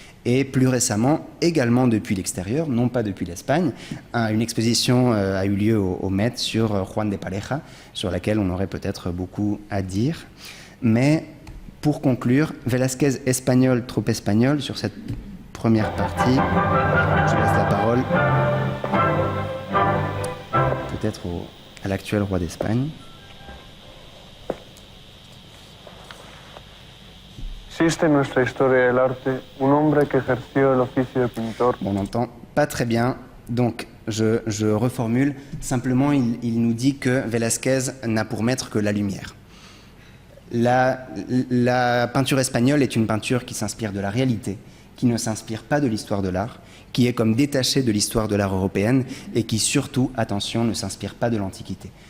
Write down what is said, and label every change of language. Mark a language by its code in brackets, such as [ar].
[fr] Et plus récemment, également depuis l'extérieur, non pas depuis l'Espagne, une exposition a eu lieu au Met sur Juan de Pareja, sur laquelle on aurait peut-être beaucoup à dire. Mais pour conclure, Velázquez espagnol, trop espagnol, sur cette première partie, je laisse la parole peut-être à l'actuel roi d'Espagne. [es] Existe en nuestra historia del arte un hombre que ejerció el oficio de pintor. [fr] On n'entend pas très bien, donc je reformule. Simplement, il nous dit que Velázquez n'a pour maître que la lumière. La peinture espagnole est une peinture qui s'inspire de la réalité, qui ne s'inspire pas de l'histoire de l'art, qui est comme détachée de l'histoire de l'art européenne et qui surtout, attention, ne s'inspire pas de l'Antiquité.